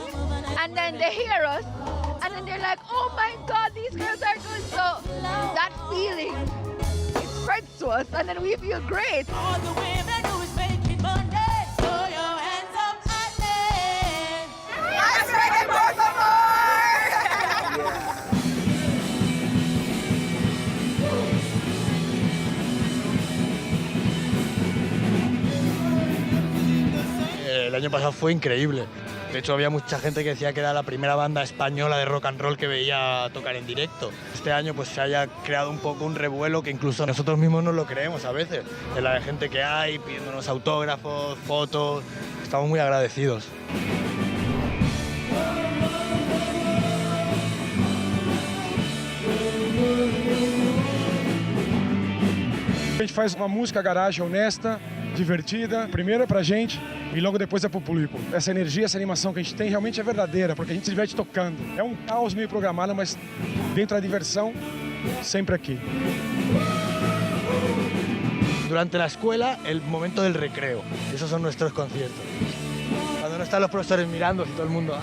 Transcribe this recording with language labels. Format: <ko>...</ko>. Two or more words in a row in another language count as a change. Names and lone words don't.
<en>And then they hear us, and then they're like, oh my God, these girls are good. So that feeling, it spreads to us, and then we feel great. All the women do is make it Monday. Throw your hands up at me. Let's make it more, some more!</en> <es>El año pasado fue increíble. De hecho, había mucha gente que decía que era la primera banda española de</es> <en>rock and roll</en> <es>que veía tocar en directo. Este año pues se haya creado un poco un revuelo que incluso nosotros mismos no lo creemos a veces. De la gente que hay pidiéndonos autógrafos, fotos. Estamos muy agradecidos.</es> <pt>A gente faz uma música garagem honesta, divertida, primeiro é pra gente e logo depois é pro público. Essa energia, essa animação que a gente tem realmente é verdadeira, porque a gente se diverte tocando. É um caos meio programado, mas dentro da diversão, sempre aqui.</pt> <es>Durante la escuela, el momento del recreo. Esos son nuestros conciertos. Cuando no están los profesores mirando y todo el mundo...</es>